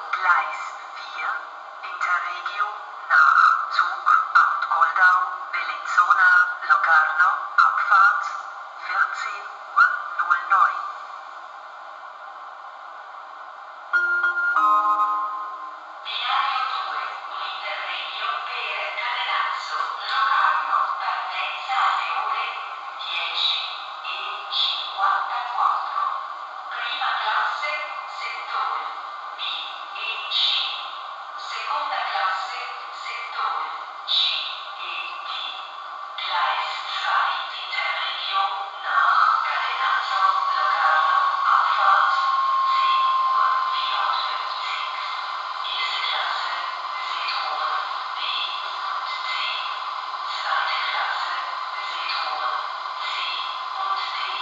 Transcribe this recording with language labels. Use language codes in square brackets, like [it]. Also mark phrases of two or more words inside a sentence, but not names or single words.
[de] Gleis 4, Interregio nach Zug Art Goldau, Bellinzona, Locarno, Abfahrt 14:09 Uhr. [it] Binario 2, Interregio per Cadenazzo, Locarno, partenza alle ore 10:54. Prima classe, settori B e C. Seconda classe, settori C e D. [de] Gleis 2, Interregio nach Cadenazzo, Locarno, Abfahrt 10:54 Uhr. Erste Klasse, Sektoren B und C. Zweite Klasse, Sektoren C und D.